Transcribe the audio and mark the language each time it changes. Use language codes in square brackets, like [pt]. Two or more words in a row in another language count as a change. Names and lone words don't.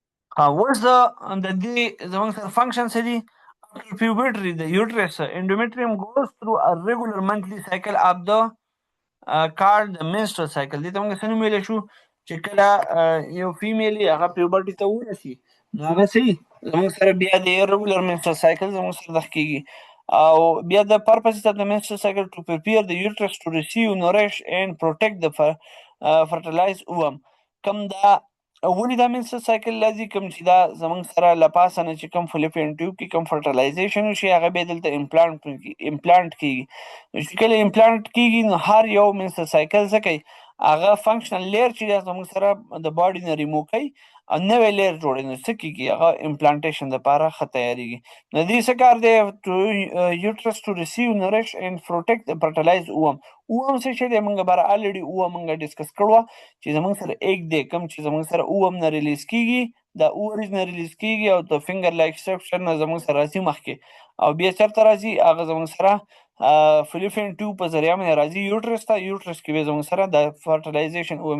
[ps] اوس د دې زموږ سره فنکشن څه دي؟ [en] After puberty, the uterus endometrium goes through a regular monthly cycle of the called the menstrual cycle. [ps] دې ته موږ څه نوم ویلی شو چې کله یو فیمیل هغه پیوبرټي ته ورسي نو هغه څه زموږ سره بیا د [en] regular menstrual cycle [ps] زموږ سره دغه کېږي او بیا د [en] purposes of the menstrual cycle to prepare the uterus to receive, nourish and protect the fertilized ovum. [ps] کوم دا ولې دا [en] menstrual cycle [ps] لازم کوم چې دا زموږ سره له پاسه نه چې کوم [en] fallopian tube [ps] کې کوم فرټیلایزیشن وشي هغه بیا دلته امپلانټ کېږي. چې کله امپلانټ کېږي نو هر یو [en] menstrual cycle [ps] څه کوي هغه [en] functional layer [ps] چې دی زموږ سره د باډي نه ریموو کوي او نوی لیر جوړوي نو څه کېږي هغه امپلانټیشن دپاره ښه تیارېږي. نو دې څه کار دی [en] to uterus to receive, nourish and protect the fertilized ovum. [ps] اووم څه شی دی موږ بره الریډي اووم موږ ډسکس کړو چې زموږ سره ایګ دی کوم چې زموږ سره اووم نه ریلیز کېږي د اووریز نه ریلیز کېږي او د [en] finger like structure [ps] نه زموږ سره راځي مخکې او بیا چېرته راځي هغه زموږ سره [en] fallopian tube [ps] په ذریعه باندې راځي یوټرس ته یوټرس کې بیا زموږ سره د [en] fertilization ovum.